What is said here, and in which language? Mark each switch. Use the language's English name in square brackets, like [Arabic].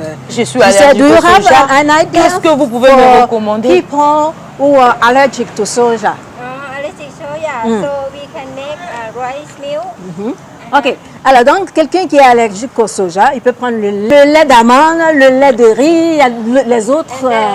[French] Je suis allergique au soja. Qu'est-ce que vous pouvez me recommander? [English] People who are allergic to soja. Allergic soya, so we can make rice milk. OK. [French] Alors, donc, quelqu'un qui est allergique au soja, il peut prendre le lait d'amande, le lait de riz, les autres...